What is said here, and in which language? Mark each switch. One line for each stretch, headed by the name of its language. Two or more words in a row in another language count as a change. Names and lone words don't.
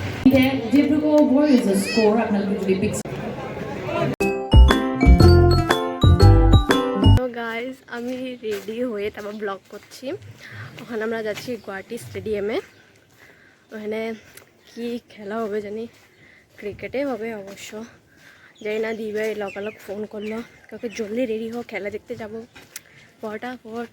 Assamese: ডিব্ৰুগড় Warriors স্কোৰ আপোনালোকে যদি পিক
Bangla: গাইজ আমি রেডি হয়ে তারপর ব্লগ করছি। ওখানে আমরা যাচ্ছি গুয়াহাটি স্টেডিয়ামে। ওখানে কি খেলা হবে জানি, ক্রিকেটে হবে অবশ্য, জানি না। দিবে লগালগ ফোন করলো, কাউকে জলদি রেডি হোক, খেলা দেখতে যাবো ফটাফট।